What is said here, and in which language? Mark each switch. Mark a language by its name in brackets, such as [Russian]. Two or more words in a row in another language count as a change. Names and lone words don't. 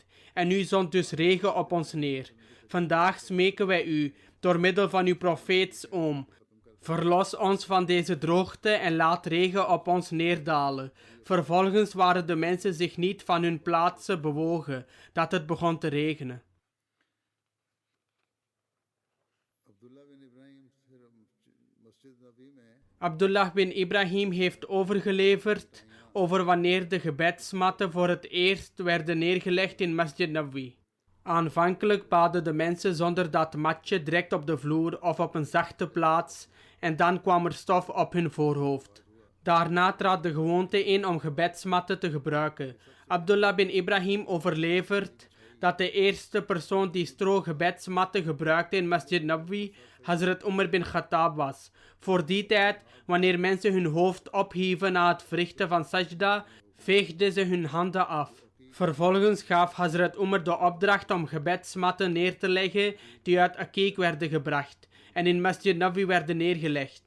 [Dutch] En u zond dus regen op ons neer. Vandaag smeken wij u door middel van uw profeets oom. Verlos ons van deze droogte en laat regen op ons neerdalen. Vervolgens waren de mensen zich niet van hun plaatsen bewogen, dat het begon te regenen. Abdullah bin Ibrahim heeft overgeleverd over wanneer de gebedsmatten voor het eerst werden neergelegd in Masjid Nabawi. Aanvankelijk baden de mensen zonder dat matje direct op de vloer of op een zachte plaats en dan kwam er stof op hun voorhoofd. Daarna trad de gewoonte in om gebedsmatten te gebruiken. Abdullah bin Ibrahim overlevert dat de eerste persoon die stro gebedsmatten gebruikte in Masjid Nabawi Hazrat Umar bin Khattab was. Voor die tijd, wanneer mensen hun hoofd ophieven na het verrichten van sajda, veegden ze hun handen af. Vervolgens gaf Hazrat Umar de opdracht om gebedsmatten neer te leggen die uit Aqiq werden gebracht en in Masjid Nabawi werden neergelegd.